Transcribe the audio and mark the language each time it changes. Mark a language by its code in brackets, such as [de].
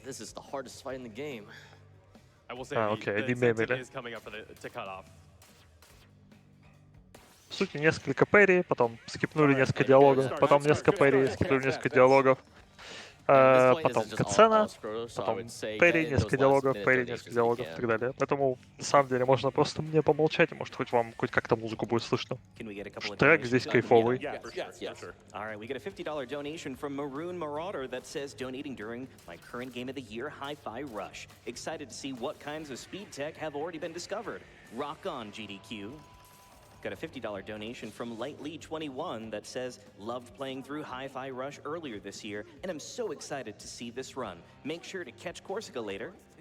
[en] This is the hardest fight in the game. I will say the incentive is coming up to cut off. [ru] В сути, несколько пэри, потом скипнули несколько диалогов, потом несколько пэри, скипнули несколько диалогов, потом катсцена, потом пэри, несколько диалогов, пэри, несколько диалогов и так далее. Поэтому, на самом деле, можно просто мне помолчать, и может хоть вам хоть как-то музыку будет слышно. Трек здесь кайфовый. [en] Alright, we get a $50 donation from Maroon Marauder that says donating during my current game of the year, Hi-Fi Rush. Excited to see what kinds of speed tech have already been discovered. Rock on, GDQ. Got a $50 donation from Lightly21 that says, loved playing through Hi-Fi Rush earlier this year, and I'm so excited to see this run. Make sure to catch Corsica later.